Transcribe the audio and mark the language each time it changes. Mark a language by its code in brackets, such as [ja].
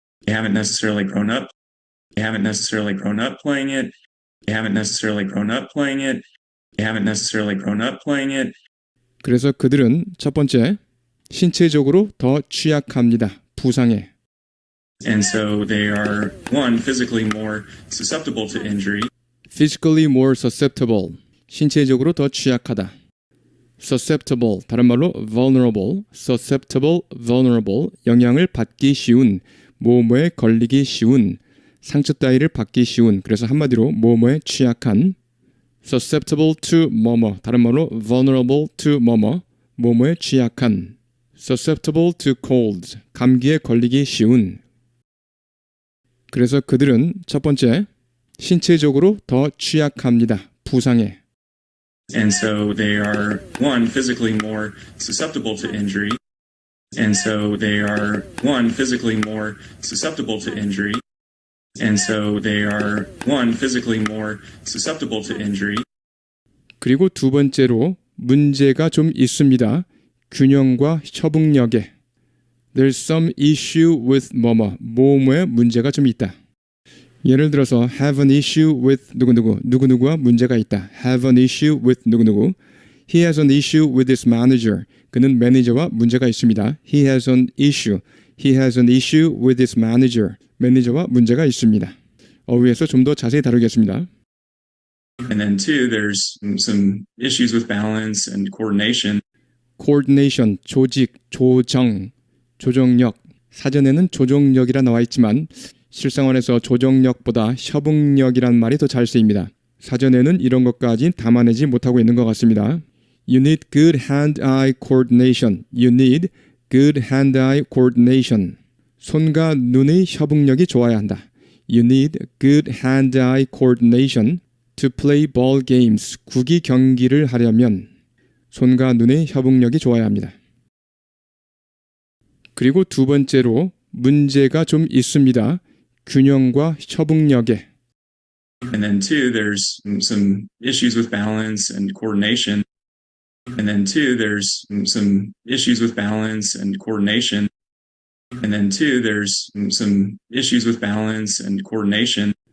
[en] They haven't necessarily grown up. They haven't necessarily grown up playing it. They haven't necessarily grown up playing it. They haven't necessarily grown up playing it. [ko] 그래서 그들은 첫 번째 신체적으로 더 취약합니다. 부상에. [en] And so they are, one, physically more susceptible to injury. physically more susceptible. [ko] 신체적으로 더 취약하다. susceptible, 다른 말로 vulnerable, susceptible, vulnerable, 영향을 받기 쉬운, 뭐뭐에 걸리기 쉬운, 상처 따위를 받기 쉬운, 그래서 한마디로 뭐뭐에 취약한, susceptible to 뭐뭐, 다른 말로 vulnerable to 뭐뭐, 뭐뭐에 취약한, [en] susceptible to colds, [ko] 감기에 걸리기 쉬운. 그래서 그들은 첫 번째, 신체적으로 더 취약합니다. 부상에. [en] And so they are, one, physically more susceptible to injury. And so they are, one, physically more susceptible to injury. And so they are, one, physically more susceptible to injury. [ko] 그리고 두 번째로 문제가 좀 있습니다. 균형과 협응력에. [en] There's some issue with [ko] 뭐뭐에 문제가 좀 있다. 예를 들어서 [en] have an issue with [ko] 누구누구와 문제가 있다. [en] have an issue with 누구누구. He has an issue with his manager. [ko] 그는 매니저와 문제가 있습니다. [en] He has an issue with his manager. [ko] 매니저와 문제가 있습니다. 어휘에서 좀 더 자세히 다루겠습니다. [en] And then two, there's some issues with balance and coordination. [ko] coordination, 조직, 조정력. 사전에는 조정력이라 나와 있지만 실생활에서 조정력보다 협응력이란 말이 더 잘 쓰입니다. 사전에는 이런 것까지 담아내지 못하고 있는 것 같습니다. [en] You need good hand-eye coordination. You need good hand-eye coordination. [ko] 손과 눈의 협응력이 좋아야 한다. [en] You need good hand-eye coordination to play ball games. [ko] 구기 경기를 하려면 손과 눈의 협응력이 좋아야 합니다. 그리고 두 번째로 문제가 좀 있습니다. 균형과 협응력에. [en] And then two, there's some issues with balance and coordination. And then two, there's some issues with balance and coordination. And then two, there's some issues with balance and coordination.